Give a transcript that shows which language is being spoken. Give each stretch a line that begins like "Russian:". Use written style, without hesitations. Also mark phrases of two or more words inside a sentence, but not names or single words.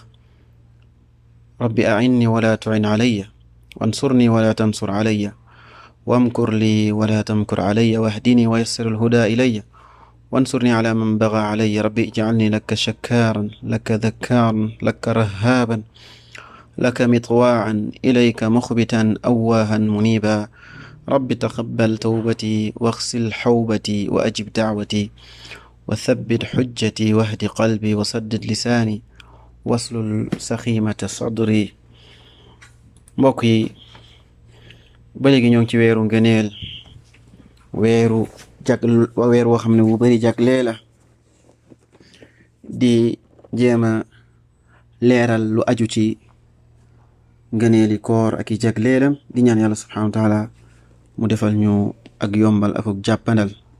Arabic: رب أعني ولا تعن علي وانصرني ولا تنصر علي وامكر لي ولا تمكر علي واهدني ويسر الهدى إلي وانصرني على من بغى علي رب اجعلني لك شكارا لك ذكارا لك رهابا لك مطواعا إليك مخبتا أواها منيبا رب تقبل توبتي واغسل حوبتي وأجب دعوتي وثبت حجتي واهد قلبي وسدد لساني واسلل سخيمة صدري.
Wolof: mbokk yi, ba léegi ñoo ngi ci weeru ngëneel, weer woo xam ne bu bari jagle la, di jéema leeral lu aju ci ngëneeli koor ak i jagleelam, di ñaan yàlla
Arabic: سبحانه وتعالى
Wolof: mu defal ñu ak yombal ak jàppandal.